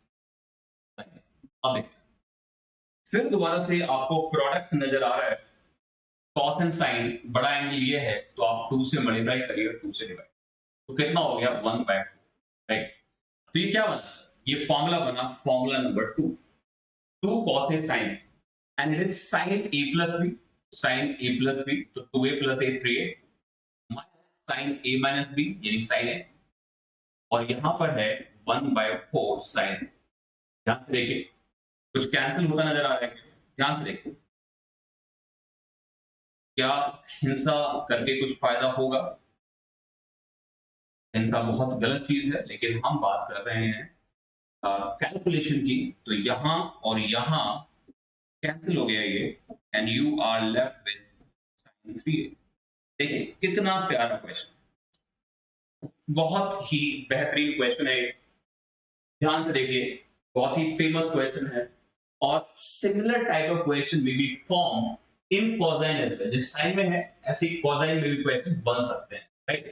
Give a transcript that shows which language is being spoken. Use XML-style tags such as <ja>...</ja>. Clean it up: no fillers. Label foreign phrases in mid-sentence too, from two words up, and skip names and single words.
<hi>अब देखते हैं, फिर दोबारा से आपको प्रोडक्ट नजर आ रहा है</hi> <en>cos and sine,</en> <hi>बड़ा एंगल ये है तो आप 2 से मल्टीप्लाई करिए, 2 से डिवाइड, तो कितना हो गया 1/4, राइट। तो ये क्या बना सर, ये फॉर्मूला बना,</hi> <en>formula number 2 cos a sin and it is sin a plus b, sin a plus b,</en> <hi>तो</hi> <en>2a plus a 3a minus sin a minus b</en> <hi>यानी sin a, और यहां पर है 1/4 sin। ध्यान से देखिए कुछ कैंसिल होता नजर आ रहा है? ध्यान से देखिए, क्या हिंसा करके कुछ फायदा होगा? हिंसा बहुत गलत चीज है, लेकिन हम बात कर रहे हैं कैलकुलेशन की। तो यहां और यहां कैंसिल हो गया ये,</hi> <en>and you are left with sin 3a.</en> <hi>देखिए कितना प्यारा क्वेश्चन, बहुत ही बेहतरीन क्वेश्चन है। ध्यान से देखिए, बहुत ही</hi> <en>famous question</en> <hi>है, और</hi> <en>similar type of question</en> <hi>में</hi> <en>be form in cosine as well.</en> <hi>जिस साइन में है ऐसे कोसाइन में भी क्वेश्चन बन सकते हैं, राइट?</hi>